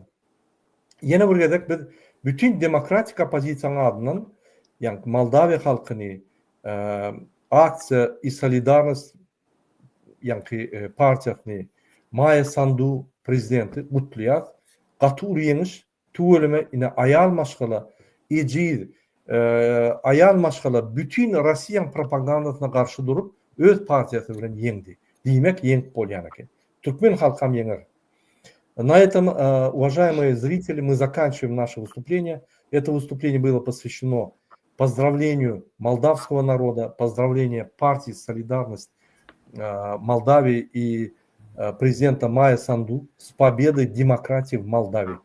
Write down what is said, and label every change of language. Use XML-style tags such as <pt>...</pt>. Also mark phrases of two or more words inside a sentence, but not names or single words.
<tk>Ýene bir gezek biz bütün demokratik opozisiýa adyndan, ýani Moldawiýa halkyny Aksiýa i Solidarność ýani partiýasyny Maýa Sandu prezidenti gutlaýar. Gaty ýeňiş tüweleme ine aýal maşgala ejir aýal maşgala bütün Russiýa propagandasyna garşy durup öz partiýasy bilen ýeňdi. Diýmek ýeňip bolýan eken. Türkmen halkam ýeňer.</tk> <ru>На этом, уважаемые зрители, мы заканчиваем наше выступление. Это выступление было посвящено поздравлению молдавского народа, поздравлению партии «Солидарность» Молдавии и президента Майя Санду с победой демократии в Молдавии.</ru>